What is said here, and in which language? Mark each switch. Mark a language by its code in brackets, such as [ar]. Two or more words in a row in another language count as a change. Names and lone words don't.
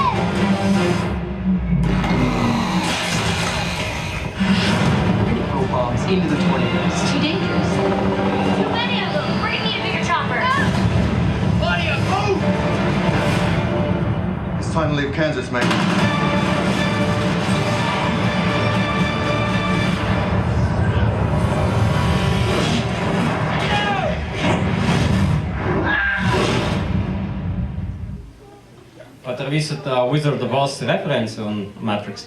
[en] Bombs into the tornadoes. It's too dangerous. Too many of them. We're gonna need a bigger chopper. Claudia, move! It's time to leave Kansas, mate. [lv] Pat ar visu tā Wizard of Oz referenci un Matrix.